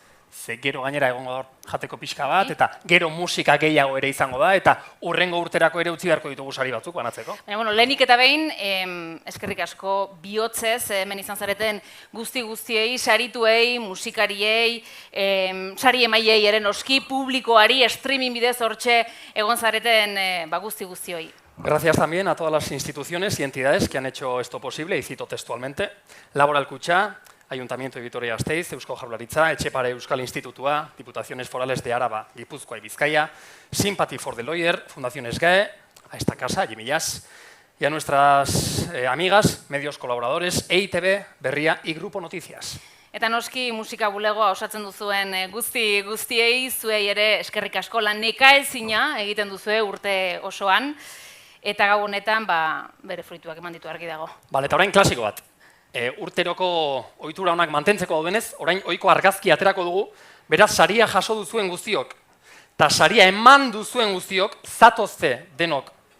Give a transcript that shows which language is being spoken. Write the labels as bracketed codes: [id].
[eu] Ze gero gainera egongo da jateko pixka bat, eta gero musika gehiago ere izango da, eta hurrengo urterako ere utzi beharko ditugu sari batzuk banatzeko. Baina, bueno, lehenik eta behin, eskerrik asko bihotzez, hemen izan zareten guztiei, sarituei, musikariei, sari emaiei ere noski, publikoari, streaming bidez hortxe egon zareten guztioi. [es] Gracias también a todas las instituciones y entidades que han hecho esto posible, y cito textualmente: Laboral Kutxa, Ayuntamiento de Vitoria-Gasteiz, Eusko Jaurlaritza, Etxepare Euskal Institutua, Diputaciones Forales de Araba, Guipúzcoa y Vizcaya, Sympathy for the Lawyer, Fundación SGAE, a esta casa, Jimillas, y a nuestras amigas, medios colaboradores, EITB, Berria y Grupo Noticias. [eu] Eta noski musika bulegoa osatzen duzuen guztiei, zuei ere eskerrik asko lan nekaezina egiten duzue urte osoan, eta gau honetan bere fruituak eman ditu argi dago. Bale, eta orain klasiko bat. Urteroko ohitura honak mantentzeko daudenez, orain ohiko argazki aterako dugu, beraz saria jaso duzuen guztiok, eta saria eman duzuen guztiok, zatozte denok.